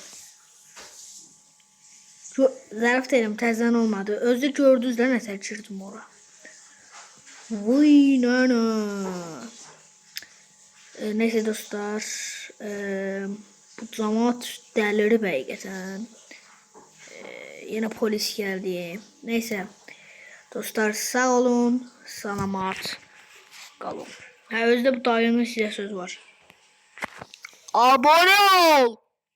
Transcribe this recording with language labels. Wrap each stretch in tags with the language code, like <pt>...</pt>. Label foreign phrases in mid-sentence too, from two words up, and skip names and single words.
<az>Zərif deyirəm təzdən olmadı. Özü gördünüz də nə çəkirdim ora.</az> <tr>Vay nana. Neyse dostlar.</tr> <az>Bu camaat dəlirib həqiqətən.</az> <tr>Yine polis geldi. Neyse.</tr> <az>Dostlar sağ olun.</az> <tr>Salamat kalın.</tr> <az>Ha, özde bu dayının size söz var.</az> <tr>Abone ol.</tr>